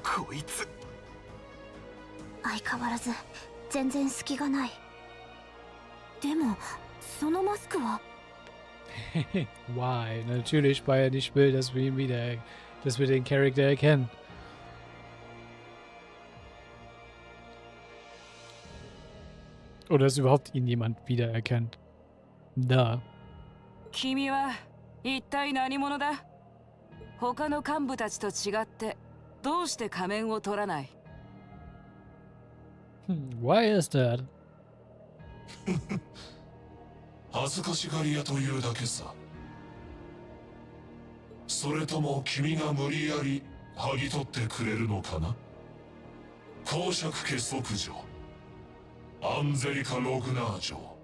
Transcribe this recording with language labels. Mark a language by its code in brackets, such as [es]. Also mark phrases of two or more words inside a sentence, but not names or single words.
[ja] こいつ。相変わらず全然隙がない。でもそのマスクは [en] Why? [de] Natürlich, weil er nicht will, dass wir ihn wieder, dass wir den Charakter erkennen. Oder dass überhaupt ihn jemand wiedererkennt. Da. [ja] 君は一体何者だ？他の幹部たちと違ってどうして仮面を取らない？ [en] Why is that? [ja] 恥ずかしがり屋というだけさ。それとも君が無理やり剥ぎ取ってくれるのかな。公爵家息女アンゼリカ・ログナー城。